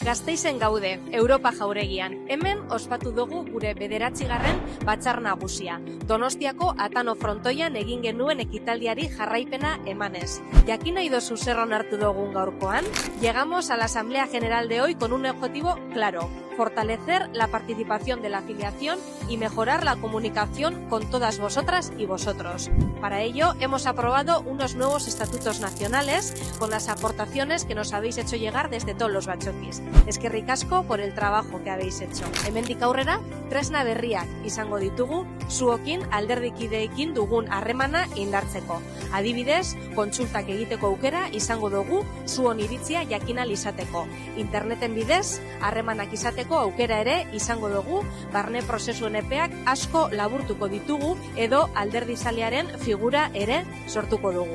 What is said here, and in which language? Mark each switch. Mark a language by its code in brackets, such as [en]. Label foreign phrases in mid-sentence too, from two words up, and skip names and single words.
[eu] Gasteizen gaude, Europa jauregian. Hemen ospatu dugu gure 9. batzar nagusia. Donostiako Atano frontoian egin genuen ekitaldiari jarraipena emanez. Jakin nahi dozu zer onartu dugun gaurkoan? [es] Llegamos a la Asamblea General de hoy con un objetivo claro: fortalecer la participación de la afiliación y mejorar la comunicación con todas vosotras y vosotros. Para ello, hemos aprobado unos nuevos estatutos nacionales con las aportaciones que nos habéis hecho llegar desde todos los batxokis. [eu] Eskerrik asko [es] por el trabajo que habéis hecho. [eu] Hemendik aurrera, tresna berriak izango ditugu, zuokin alderdikideekin dugun harremana indartzeko. Adibidez, kontsultak egiteko aukera izango dugu zuon iritzia jakin ahal izateko. Interneten bidez, harremanak izateko aukera ere izango dugu, barne prozesuen epeak asko laburtuko ditugu edo alderdizalearen figura ere sortuko dugu.